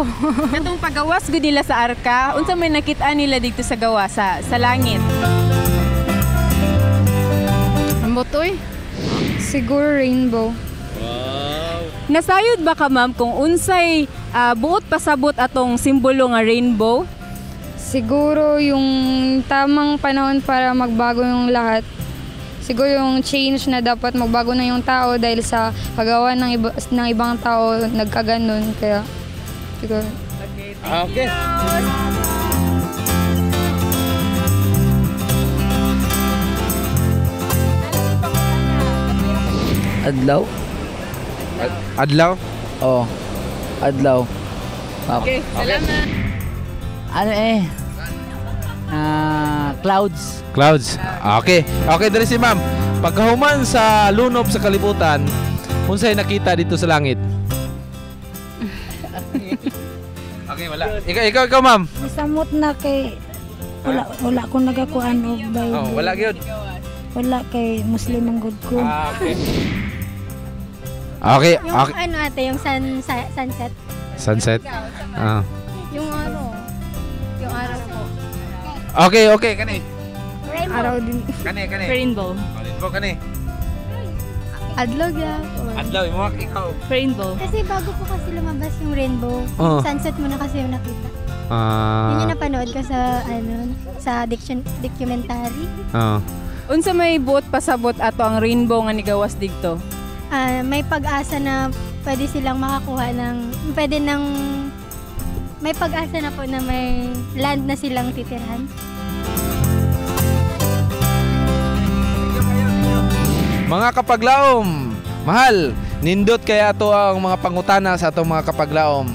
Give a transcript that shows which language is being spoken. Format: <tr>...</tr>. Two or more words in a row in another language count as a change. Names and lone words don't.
<ceb>Katong pagawas gud nila sa arka, unsa may nakita nila dito sa gawas sa langit? Ambotoy? Siguro rainbow. Nasayod ba ka ma'am kung unsay buot pasabot atong simbolo nga rainbow?</ceb> <tl>Siguro yung tamang panahon para magbago yung lahat. Siguro yung change na dapat magbago na yung tao dahil sa paggawa ng ibang tao nagkaganon. Kaya siguro. Okay.</tl> <ceb>Adlaw? Adlaw? Oo. Adlaw. Okay, salamat. Ano clouds. Clouds. Okay. Okay, dali si ma'am. Pagkahuman sa lunob sa kalibutan, unsay nakita dito sa langit? Okay, wala. Ikaw ma'am. Samot na kay wala ko nagakuan og Bible. Oh, wala gyud. Wala kay Muslim ang good ko. Okay. Okay.</ceb> <tl>Yung ano ate, yung sunset. Sunset. Yung yung araw po.</tl> <ceb>Okay, kani.</ceb> <tl>Rainbow. Araw din.</tl> <ceb>Kani. Rainbow. Rainbow kani. Adlaw ya. Adlaw mo ikaw. Rainbow.</ceb> <tl>Kasi bago po kasi lumabas yung rainbow, sunset mo na kasi yung nakita. Yun yung napanood ko sa sa documentary.</tl> <ceb>Unsa may buot pasabot ato ang rainbow nga nigawas dito?</ceb> <tl>May pag-asa na pwede silang makakuha may pag-asa na po na may land na silang titirhan.</tl> <ceb>Mga kapaglaom, mahal, nindot kaya ato ang mga pangutana sa atong mga kapaglaom.</ceb>